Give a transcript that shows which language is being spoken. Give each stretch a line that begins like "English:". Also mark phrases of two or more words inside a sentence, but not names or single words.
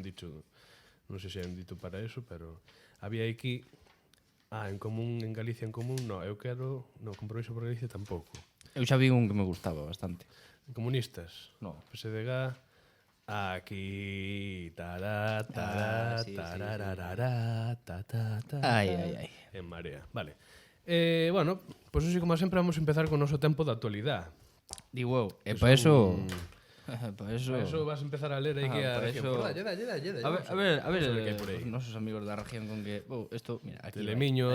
Galician: hai un dicho, non sei se hai un dito para eso,
Spanish: pero había aquí
Galician: en común, en Galicia en común, no, eu quero, no, Compromiso por Galicia tampouco. Eu xa vi un que me gustaba bastante. Comunistas. No. PSDG. Aquí. Tará, tará, sí, sí, sí. tarararara, ta, ta, ta, Ai, ta. ai, ai. En Marea. Vale. Bueno, pues así como sempre vamos a empezar con o noso tempo de actualidad. Digo eu. E Que
Spanish: para eso... son- Para eso... Para eso vas a empezar a leer aí que a para región. eso-
Galician: Por dalle, dalle. A ver, Vamos ver que hai por aí. os nosos amigos da región con que...
Spanish: Esto, mira, aquí Telemiño,